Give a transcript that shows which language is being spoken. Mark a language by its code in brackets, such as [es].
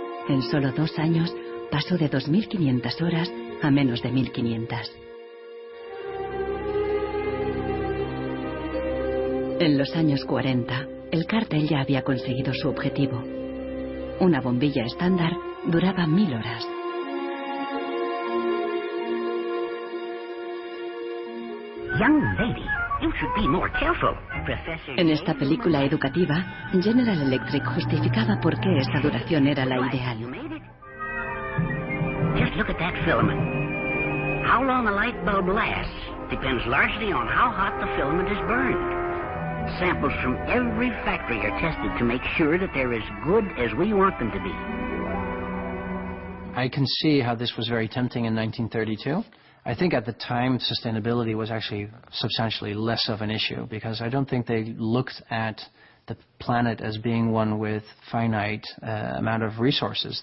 [es] En solo 2 años pasó de 2.500 horas a menos de 1.500. En los años 40, el cártel ya había conseguido su objetivo. Una bombilla estándar duraba 1000 horas. [en] Young lady, you should be more careful. Professor... [es] En esta película educativa, General Electric justificaba por qué esta duración era la ideal. [en] Just look at that filament. How long a light bulb lasts depends largely on how hot the filament is burned. Samples from every factory are tested to make sure that they're as good as we want them to be. I can see how this was very tempting in 1932. I think at the time sustainability was actually substantially less of an issue because I don't think they looked at the planet as being one with finite amount of resources.